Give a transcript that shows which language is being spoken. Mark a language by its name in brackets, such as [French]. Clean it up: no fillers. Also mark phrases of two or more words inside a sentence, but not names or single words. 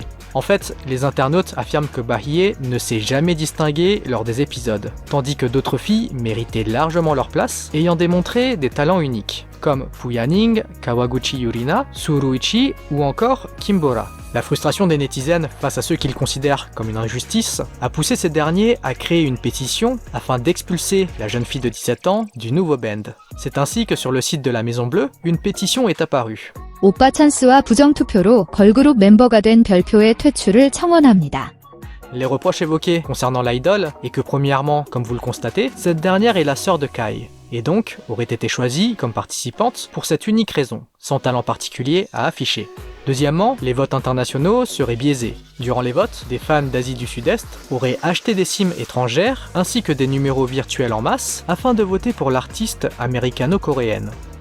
[French] En fait, les internautes affirment que Bahie ne s'est jamais distinguée lors des épisodes, tandis que d'autres filles méritaient largement leur place, ayant démontré des talents uniques, comme Puyaning, Kawaguchi Yurina, Suruichi ou encore Kimbora. La frustration des netizens face à ceux qu'ils considèrent comme une injustice a poussé ces derniers à créer une pétition afin d'expulser la jeune fille de 17 ans du nouveau band. C'est ainsi que sur le site de la Maison Bleue, une pétition est apparue. [Korean] 오빠 찬스와 부정투표로 걸그룹 멤버가 된 별표의 퇴출을 청원합니다. [French] Les reproches évoqués concernant l'idole est que premièrement, comme vous le constatez, cette dernière est la sœur de Kai, et donc aurait été choisie comme participante pour cette unique raison, sans talent particulier à afficher. Deuxièmement, les votes internationaux seraient biaisés. Durant les votes, des fans d'Asie du Sud-Est auraient acheté des SIM étrangères ainsi que des numéros virtuels en masse afin de voter pour l'artiste américano-coréenne.